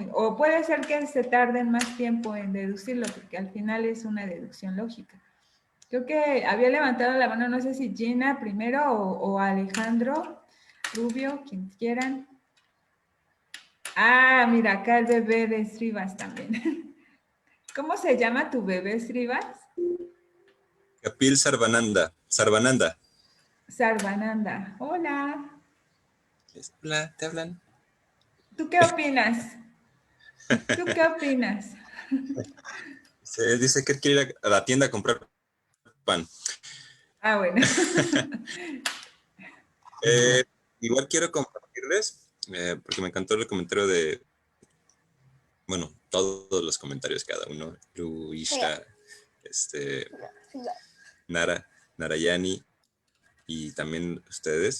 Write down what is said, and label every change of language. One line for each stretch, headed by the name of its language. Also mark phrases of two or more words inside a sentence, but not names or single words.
Spanish: O puede ser que se tarden más tiempo en deducirlo, porque al final es una deducción lógica. Creo que había levantado la mano, no sé si Gina primero o Alejandro Rubio, quien quieran. Ah, mira, acá el bebé de Srivas también. ¿Cómo se llama tu bebé, Srivas? Kapil Sarvananda. Sarvananda. Sarvananda. Hola. Hola, ¿te hablan? ¿Tú qué opinas? ¿Tú qué opinas? Se dice que quiere ir a la tienda a comprar pan. Ah, bueno. Igual quiero compartirles, porque me encantó el comentario de, bueno, todos los comentarios cada uno, Luisha, Narayani y también ustedes.